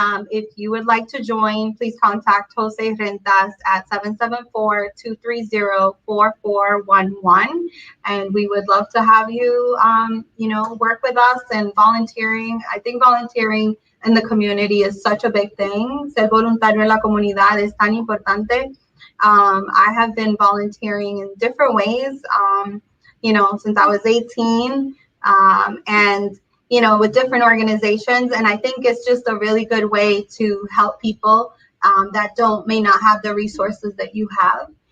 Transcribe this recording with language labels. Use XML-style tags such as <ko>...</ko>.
<en>If you would like to join, please contact Jose Rentas at 774-230-4411. And we would love to have you, work with us and volunteering. I think volunteering in the community is such a big thing.</en> <es>Ser voluntario en la comunidad es tan importante.</es> <en>I have been volunteering in different ways, since I was 18, and with different organizations. And I think it's just a really good way to help people that may not have the resources that you have.</en>